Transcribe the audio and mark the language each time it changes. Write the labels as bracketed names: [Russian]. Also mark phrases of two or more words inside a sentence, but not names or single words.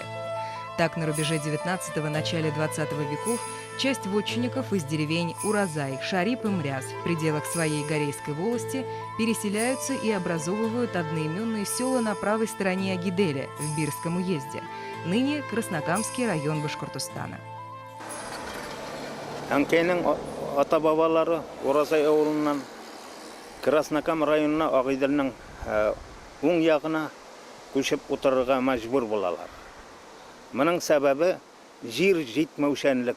[Russian] Так, на рубеже 19-го, начале 20 веков часть вотчинников из деревень Уразай, Шарип и Мряз в пределах своей Горейской волости переселяются и образовывают одноименные села на правой стороне Агиделя в Бирском уезде, ныне Краснокамский район Башкортостана. [Tatar] Әнкәйнең ата-бабалары Уразай авылыннан Краснокам районына Агыйделнең уң ягына күчеп утырырга мәҗбүр булалар. Моның сәбәбе җир җитмәүчәнлек.